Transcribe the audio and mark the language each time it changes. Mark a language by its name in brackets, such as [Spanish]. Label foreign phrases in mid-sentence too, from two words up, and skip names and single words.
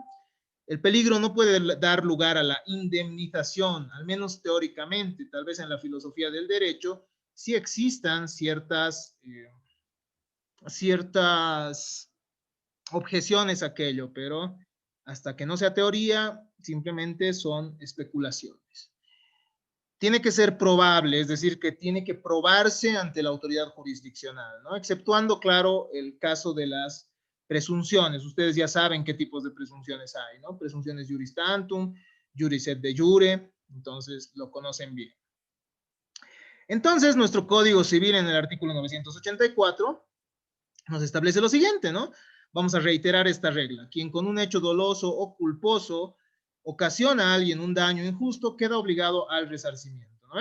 [Spanish] El peligro no puede dar lugar a la indemnización, al menos teóricamente, tal vez en la filosofía del derecho, sí existan ciertas objeciones a aquello, pero hasta que no sea teoría, simplemente son especulaciones. Tiene que ser probable, es decir, que tiene que probarse ante la autoridad jurisdiccional, ¿no? Exceptuando, claro, el caso de las presunciones. Ustedes ya saben qué tipos de presunciones hay, ¿no? [Latin] Presunciones juris tantum, juris et de jure, [Spanish] entonces lo conocen bien. Entonces, nuestro Código Civil en el artículo 984 nos establece lo siguiente, ¿no? Vamos a reiterar esta regla. Quien con un hecho doloso o culposo ocasiona a alguien un daño injusto queda obligado al resarcimiento, ¿no?